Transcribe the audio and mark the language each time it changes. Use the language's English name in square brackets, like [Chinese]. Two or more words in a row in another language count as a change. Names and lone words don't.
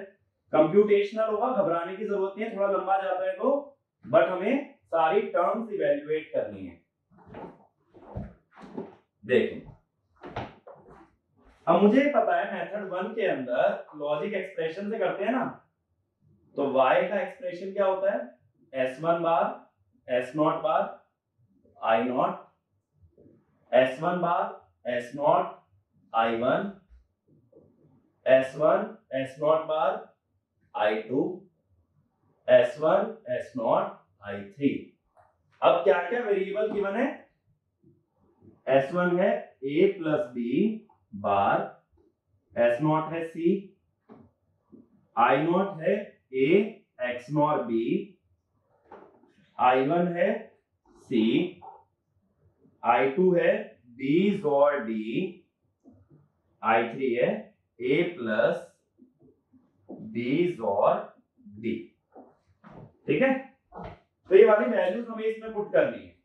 [Hindi] कंप्यूटेशनल होगा, घबराने की जरूरत नहीं है, थोड़ा लंबा जाता है तो, बट हमें सारी [English] terms evaluate [Hindi] करनी है। देखो, अब मुझे पता है मेथड 1 के अंदर [English] logic expression [Hindi] से करते हैं ना, तो y का एक्सप्रेशन क्या होता है, s1 बार s0 बार i0, s1 बार s0 i1, s1 s0 बार i2, s1 s0 i3। अब क्या क्या [English] variable given [Hindi] है, s1 है [English] a plus b bar, [Hindi] s0 है c, i0 है [English] a x not b, [Hindi] i1 है c, i2 है b और d, i3 है [English] a plus b [Hindi] और d, ठीक है। तो ये वाली वैल्यूज हमें इसमें पुट करनी है।